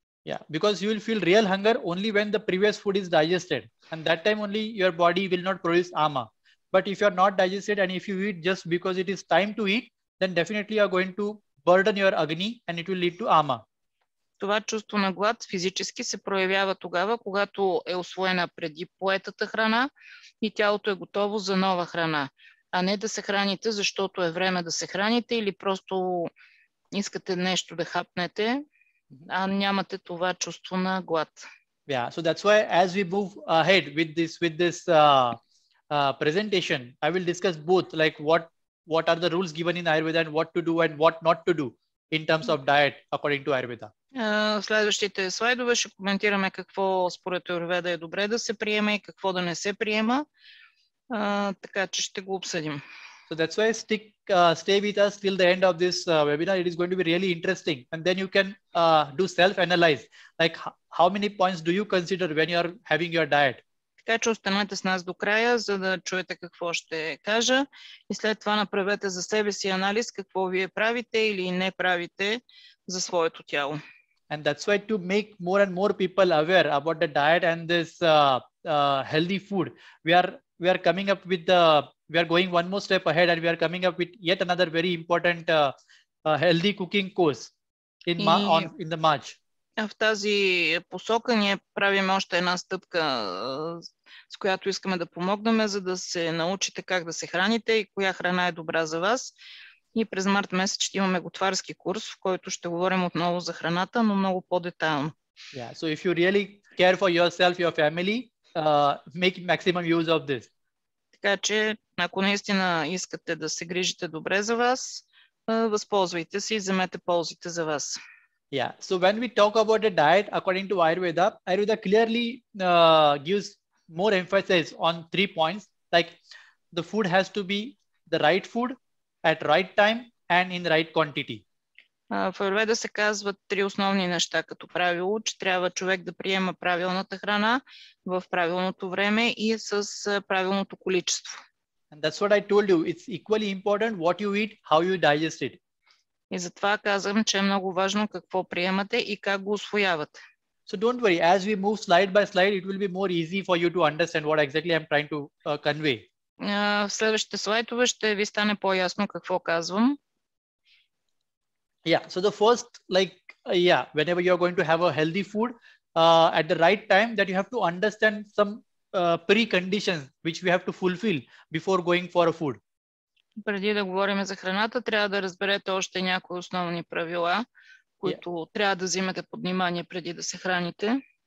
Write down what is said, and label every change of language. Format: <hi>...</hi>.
<en>Yeah, because you will feel real hunger only when the previous food is digested. And that time only your body will not produce ama. But if you are not digested and if you eat just because it is time to eat, then definitely you are going to burden your agni and it will lead to ama.</en> <bg>Това чувство на глад физически се проявява тогава, когато е усвоена преди поетата храна и тялото е готово за нова храна, а не да се храните, защото е време да се храните или просто искате нещо да хапнете, а нямате това чувство на глад.</bg> <en>Yeah, so that's why as we move ahead with this presentation, I will discuss both, like what are the rules given in Ayurveda and what to do and what not to do in terms of diet according to Ayurveda.</en> <bg>В следващите слайдове ще коментираме какво според Аюрведа е добре да се приема и какво да не се приема, така че ще го обсъдим.</bg> <en>So that's why stay with us till the end of this webinar. It is going to be really interesting, and then you can do self-analyze, like how many points do you consider when you are having your diet.</en> <bg>Така че останете с нас до края, за да чуете какво ще кажа и след това направете за себе си анализ какво вие правите или не правите за своето тяло.</bg> <en>And that's why to make more and more people aware about the diet and this healthy food, we are coming up with we are going one more step ahead and we are coming up with yet another very important healthy cooking course in the March.</en> <bg>В тази посока ние правим още една стъпка, с която искаме да помогнем, за да се научите как да се храните и коя храна е добра за вас. И през март месец ще имаме готварски курс, в който ще говорим отново за храната, но много по-детайлно.</bg> <en>Yeah, so if you really care for yourself, your family, make maximum use of this.</en> <bg>Така че, ако наистина искате да се грижите добре за вас, възползвайте се и вземете ползите за вас.</bg> <en>Yeah, so when we talk about the diet according to Ayurveda clearly gives more emphasis on 3 points, like the food has to be the right food at right time and in right quantity.</en> <bg>В Аюрведа се казват 3 основни неща като правило, че трябва човек да приема правилната храна в правилното време и с правилното количество.</bg> <en>And that's what I told you. It's equally important what you eat, how you digest it.</en> <bg>И затова казвам, че е много важно какво приемате и как го усвоявате.</bg> <en>So don't worry, as we move slide by slide, it will be more easy for you to understand what exactly I'm trying to convey.</en> <bg>В следващите слайдове ще ви стане по-ясно какво казвам.</bg> <en>Yeah, so the first, whenever you're going to have a healthy food at the right time, that you have to understand some preconditions which we have to fulfill before going for a food.</en> <bg>Преди да говорим за храната, трябва да разберете още някои основни правила, които трябва да вземете под внимание преди да се храните.</bg>